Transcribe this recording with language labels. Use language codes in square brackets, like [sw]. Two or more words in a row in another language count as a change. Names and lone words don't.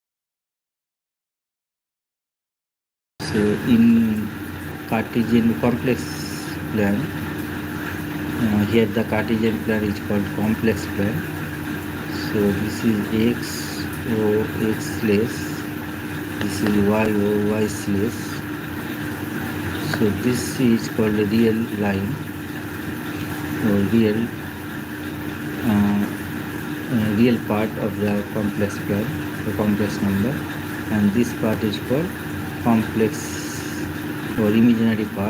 [en] So in Cartesian complex plan, here the Cartesian plan is called complex plan. So this is x o x slash, this is y o y slash. So this is called a real line or real part of the complex plan, the complex number, and this part is called complex or imaginary part.